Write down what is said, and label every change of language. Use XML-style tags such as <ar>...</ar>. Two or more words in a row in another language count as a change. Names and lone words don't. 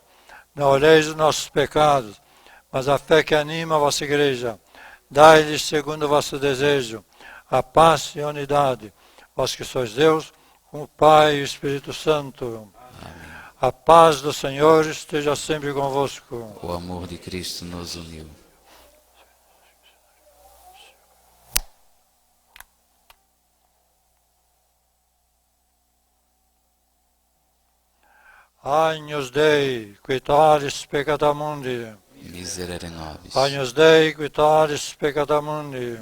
<pt>Não olheis os nossos pecados, mas a fé que anima a vossa igreja. Dai-lhes, segundo o vosso desejo, a paz e a unidade, vós que sois Deus, com o Pai e o Espírito Santo. Amém. A paz do Senhor esteja sempre convosco. O amor de Cristo nos uniu.</pt> <la>Agnus Dei, qui tollis peccata mundi. Miserere nobis. Agnus Dei, qui tollis peccata mundi.</la>